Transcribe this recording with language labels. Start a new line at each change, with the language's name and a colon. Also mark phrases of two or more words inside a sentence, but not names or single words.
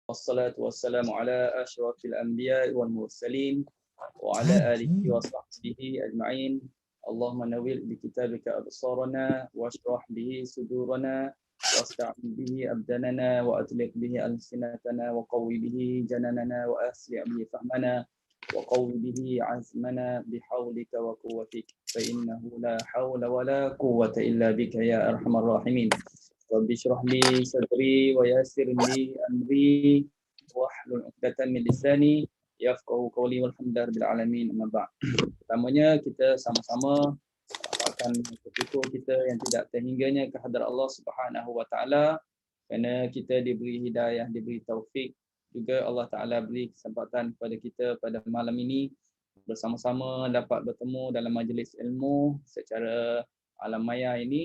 Arabic: والصلاة والسلام على أشرف الأنبياء والمرسلين وعلى آله وصحبه أجمعين. اللهم نور بكتابك أبصارنا واشرح به صدورنا واستعن به أبداننا وأطلق به ألسنتنا وقو به جناننا وأسرع به فهمنا وقو به عزمنا بحولك وقوتك فإنه لا حول ولا قوة إلا بك يا أرحم الراحمين. رب اشرح لي صدري ويسر لي أمري واحلل عقدة من لساني يفقهوا قولي والحمد لله رب العالمين. أما بعد.
Malay: Pertamanya kita sama-sama rapatkan syukur kita yang tidak terhingganya kehadrat Allah
Arabic: سبحانه وتعالى
Malay: kerana kita diberi hidayah, diberi taufik, juga Allah Taala beri kesempatan kepada kita pada malam ini bersama-sama dapat bertemu dalam majlis ilmu secara alam maya ini.